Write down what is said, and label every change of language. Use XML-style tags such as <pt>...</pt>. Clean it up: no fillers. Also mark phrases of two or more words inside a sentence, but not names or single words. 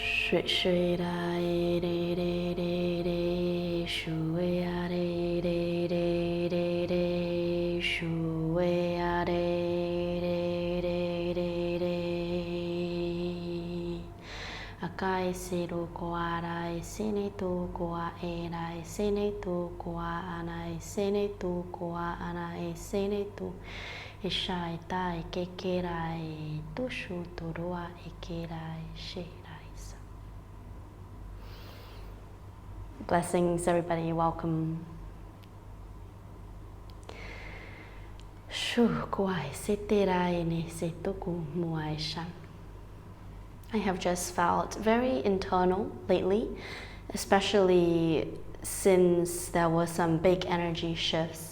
<en>Shri Shri Ra Re Re Re Re Re Shu Ra Re Re Re Re Re Shu Ra Re Re Re Re Re Akai Siru Koa Rai Sini Tu Koa E Rai Sini Tu Koa Anai Sini Tu Koa Anai Sini Tu Ishai Tai Kekerai Tushu Turua Ekerai Shi. Blessings, everybody. Welcome. I have just felt very internal lately, especially since there were some big energy shifts.</en>